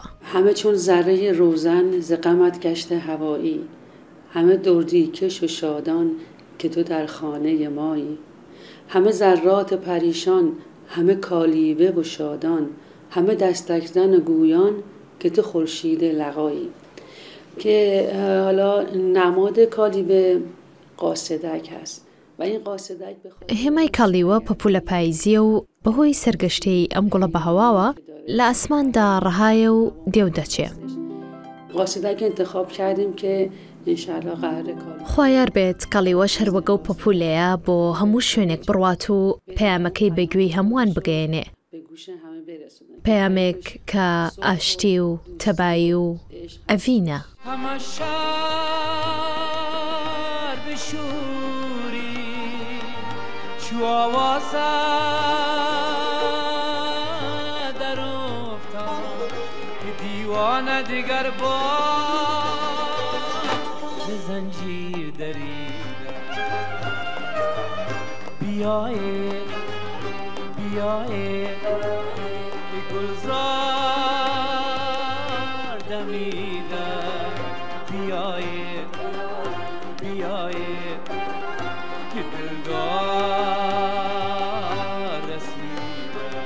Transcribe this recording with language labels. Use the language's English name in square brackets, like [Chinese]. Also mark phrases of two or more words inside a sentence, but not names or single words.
[Persian] همه چون ذره روزن ز غمت گشته هوایی همه دردی کش و شادان که تو در خانه مایی همه ذرات پریشان همه کالیوه و شادان همه دستک زن و گویان که تو خورشید لقایی که حالا نماد کالیوه قاصدک هست و این قاصدک [Central Kurdish] هێمای کالیوە پەپوولە پاییزیە و بەهۆی سەرگەشتەی ئەم گوڵە بەهەواوە لە ئاسماندا ڕەهایە و دێو دەچێ [Persian] قاصدک انتخاب کردیم که انشاءالله قراره کار [Central Kurdish] خوایار بێت کالیوەش هەروەگە و پەپوولەیە بۆ هەموو شوێنێک بڕوات و پەیامەکەی بەگوێی هەمووان بگەێنێ پەیامێک کە ئاشتی و تەبایی و ئەڤینە [Persian] چو آوازه در افتاد که دیوانه دیگر با زنجیر دریده بیایید بیایید که گلزار دمیده بیایید بیایید که دلدار رسیده